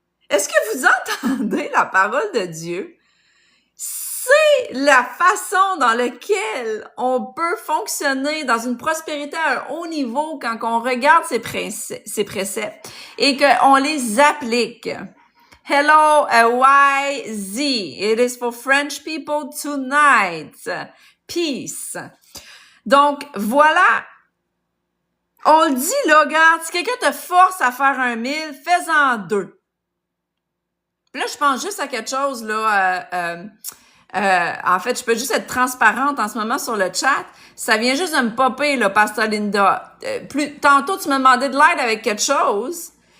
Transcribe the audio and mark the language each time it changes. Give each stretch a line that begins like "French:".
French: Est-ce que vous entendez la parole de Dieu? C'est la façon dans laquelle on peut fonctionner dans une prospérité à un haut niveau quand on regarde ces préceptes et qu'on les applique.
English: Hello, YZ. It is for French people tonight.
French: Peace. Donc, voilà. On le dit, là, regarde, si quelqu'un te force à faire un 1000, fais-en 2. Puis là, je pense juste à quelque chose, là, en fait, je peux juste être transparente en ce moment sur le chat. Ça vient juste de me popper, là, Pastor Linda. Tantôt, tu me demandais de l'aide avec quelque chose.